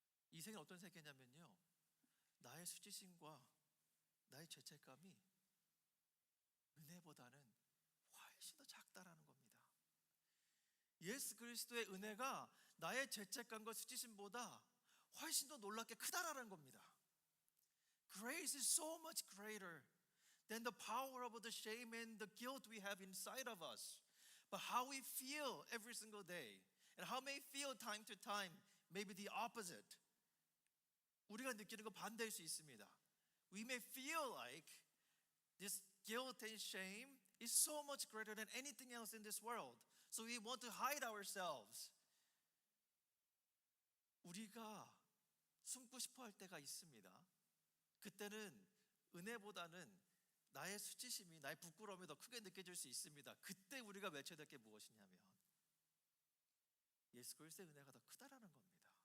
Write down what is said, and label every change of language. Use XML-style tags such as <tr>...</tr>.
<ko>이 세계는 어떤 세계냐면요, 나의 수치심과 나의 죄책감이 은혜보다는 훨씬 더 작다라는 겁니다. 예수 그리스도의 은혜가 나의 죄책감과 수치심보다 훨씬 더 놀랍게 크다라는 겁니다.</ko> <en>Grace is so much greater than the power of the shame and the guilt we have inside of us. But how we feel every single day and how may feel time to time may be the opposite.</en> <ko>우리가 느끼는 건 반대일 수 있습니다.</ko> <en>We may feel like this guilt and shame is so much greater than anything else in this world. So we want to hide ourselves.</en> <ko>우리가 숨고 싶어 할 때가 있습니다. 그때는 은혜보다는 나의 수치심이, 나의 부끄러움이 더 크게 느껴질 수 있습니다. 그때 우리가 외쳐야 될 게 무엇이냐면 예수 그리스도의 은혜가 더 크다라는 겁니다.</ko>